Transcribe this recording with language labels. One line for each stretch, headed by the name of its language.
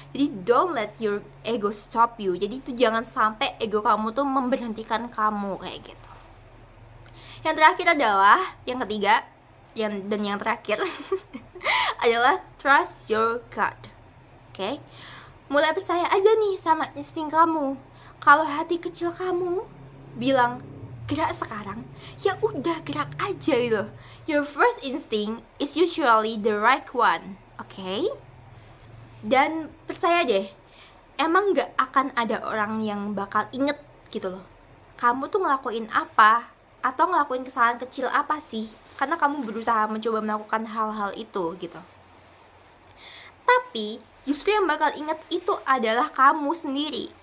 Indonesian: Jadi
English: don't let your ego stop you.
Indonesian: Jadi itu jangan sampai ego kamu tuh memberhentikan kamu kayak gitu. Yang terakhir adalah yang ketiga, dan yang terakhir adalah
English: trust your gut.
Indonesian: Oke? Mulai percaya aja nih sama insting kamu. Kalau hati kecil kamu bilang gerak sekarang, ya udah gerak aja gitu.
English: Your first instinct is usually the right one. Oke?
Indonesian: Dan percaya deh, emang gak akan ada orang yang bakal inget gitu loh, kamu tuh ngelakuin apa, atau ngelakuin kesalahan kecil apa sih, karena kamu berusaha mencoba melakukan hal-hal itu gitu. Tapi justru yang bakal inget itu adalah kamu sendiri.